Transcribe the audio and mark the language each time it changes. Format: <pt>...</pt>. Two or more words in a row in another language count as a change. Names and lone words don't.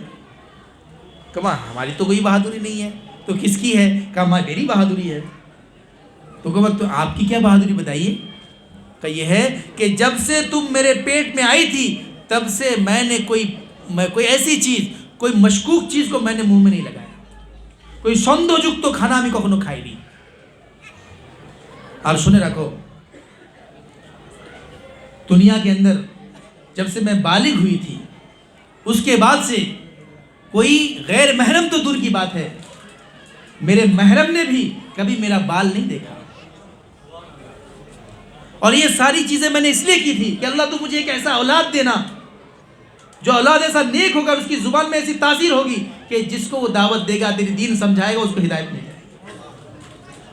<ur>کہا ہماری تو کوئی بہادری نہیں ہے, تو کس کی ہے؟ کہا ماں میری بہادری ہے. تو کہا تو آپ کی کیا بہادری بتائیے؟ کہ یہ ہے کہ جب سے تم میرے پیٹ میں آئی تھی تب سے میں نے کوئی ایسی چیز, کوئی مشکوک چیز کو میں نے منہ میں نہیں لگایا, کوئی</ur> <bn>সন্দেহযুক্ত খানা আমি কখনো খাইনি. আর শুনে রাখো,</bn> <ur>دنیا کے اندر جب سے میں بالغ ہوئی تھی اس کے بعد سے کوئی غیر محرم تو دور کی بات ہے, میرے محرم نے بھی کبھی میرا بال نہیں دیکھا. اور یہ ساری چیزیں میں نے اس لیے کی تھی کہ اللہ تو مجھے ایک ایسا اولاد دینا جو اولاد ایسا نیک ہوگا, اس کی زبان میں ایسی تاثیر ہوگی کہ جس کو وہ دعوت دے گا, تیری دین سمجھائے گا, اس کو ہدایت مل جائے گی.</ur>